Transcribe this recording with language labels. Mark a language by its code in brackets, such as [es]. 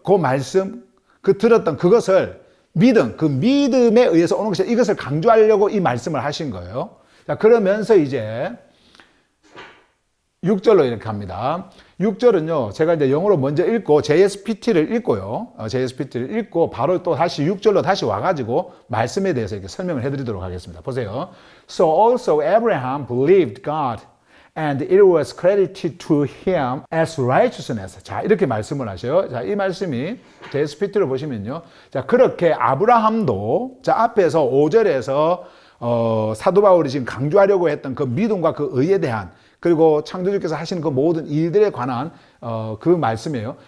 [ko] 그 말씀, 그 들었던 그것을 믿음, 그 믿음에 의해서 오는 것이 이것을 강조하려고 이 말씀을 하신 거예요. 자, 그러면서 이제 6절로 이렇게 합니다. 6절은요, 제가 이제 영어로 먼저 읽고 JSPT를 읽고요. JSPT를 읽고 바로 또 다시 6절로 다시 와가지고 말씀에 대해서 이렇게 설명을 해드리도록 하겠습니다. 보세요. [en] So also Abraham believed God and it was credited to him as righteousness. [ko] 자, 이렇게 말씀을 하셔요. 자, 이 말씀이 JSPT로 보시면요. 자, 그렇게 아브라함도, 자, 앞에서 5절에서 사도 바울이 지금 강조하려고 했던 그 믿음과 그 의에 대한, 그리고 창조주께서 하시는 그 모든 일들에 관한 그 말씀이에요.